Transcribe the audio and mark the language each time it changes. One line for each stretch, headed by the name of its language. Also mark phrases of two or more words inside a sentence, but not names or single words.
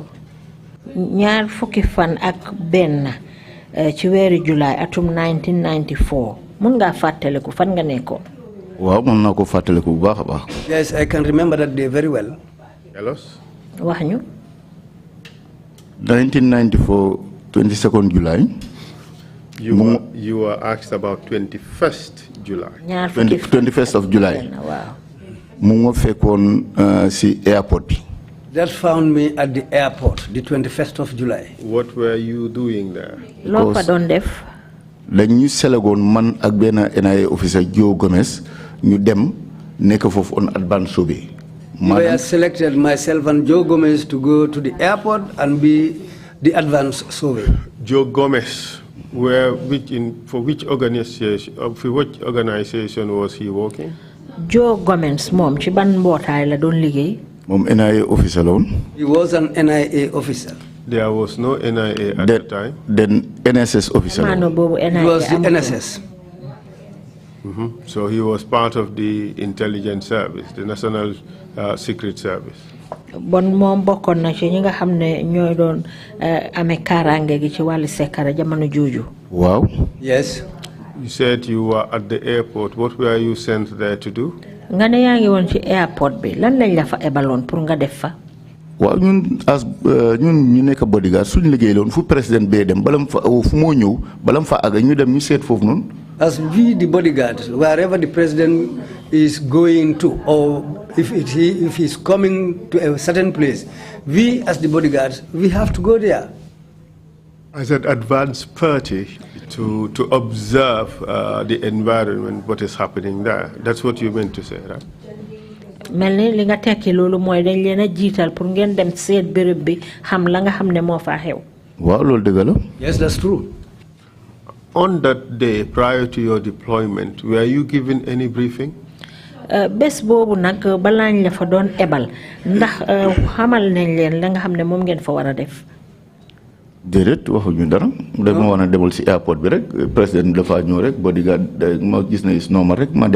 Wolof: ñaar fukki fan ak benn ci weeru July atum 1994 mun ngaa fàttaliku fan nga nekkoon. waaw mën naa ko fàttaliku bu baax a baax.
English: Yes, I can remember that day very well. Tell us.
Wolof: wax ñu.
English: 1994 22nd July. You were asked about 21st July. 21st of July.
Wolof: waaw. mu ma fekkoon si airport bi.
English: That found me at the airport, the 21st of July. What were you doing there?
Wolof: loo fa doon def. dañ ñu selegoon man ak benn
English: NIA officer
Wolof: Joe Gomez ñu dem nekk foofu
English: on advance survey. We were selected, myself and Joe Gomez, to go to the airport and be the advance survey. Joe Gomez For which organization was he working?
Wolof: Joe Gomez mom ci ban mbootaay la doon liggéey. Moom
English: NIA officer
Wolof: la woon.
English: He was an NIA officer. There was no NIA at the time. Then NSS officer.
Wolof: Maano boobu NIA.
English: He was the NSS. So he was part of the intelligence service, the National Secret Service.
Wolof: Bon moom bokkoon na ci ñi nga xam ne ñooy doon amee kaaraange gi ci wàllu sekkara jamono jooju.
English: Wow. Yes. You said you were at the airport. What were you sent there to do?
Wolof: Nga ne yaa ngi woon ci airport bi lan lañ la fa ebaloon pour nga def fa. Waaw ñun ñu nekk bodyguard suñu liggéey loon fu président bee dem balam fa fu moo ñëw balam fa àgg ñu dem ñu seet foofu noonu.
English: As we, the bodyguards, wherever the president is going to, or if he's coming to a certain place, we as the bodyguards, we have to go there. As an advance party to observe the environment, what is happening there. That's what you meant to say, right?
Wolof: Melni li nga tekki loolu mooy dañ leen a jiital pour ngeen dem seet béréb bi xam la nga xam ne moo faa xew. Waaw loolu dëgg la.
English: Yes, that's true. On that day, prior to your deployment, were you given any briefing?
Wolof: Bés boobu nag balaañ la fa doon ebal ndax xamal nañ leen la nga xam ne moom ngeen fa war a def. Déedéet waxuñu dara dama war a demal si airport bi rek président dafa ñëw rek bodyguard ma gis na
English: is normal
Wolof: rek ma dem.